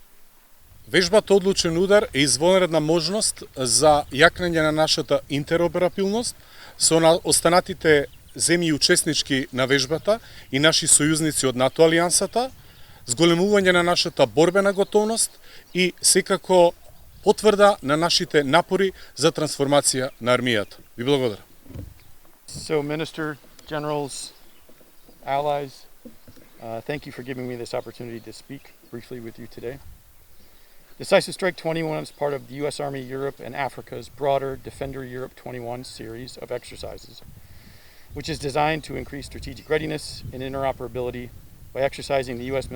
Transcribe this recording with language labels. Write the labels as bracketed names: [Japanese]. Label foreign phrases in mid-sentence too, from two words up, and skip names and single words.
[Macedonian] Вежбата Одлучен удар е извонредна можност за јакнење на нашата интероперабилност со останатите земји учеснички на вежбата и наши сојузници од НАТО алијансата, зголемување на нашата борбена готовност и секако потврда на нашите напори за трансформација на армијата. Ви благодарам. [English] So, Minister, Generals, Allies, thank you for giving me this opportunity to speak briefly with you today. Decisive Strike 21 is part of the U.S. Army Europe and Africa's broader Defender Europe 21 series of exercises, which is designed to increase strategic readiness and interoperability by exercising the U.S.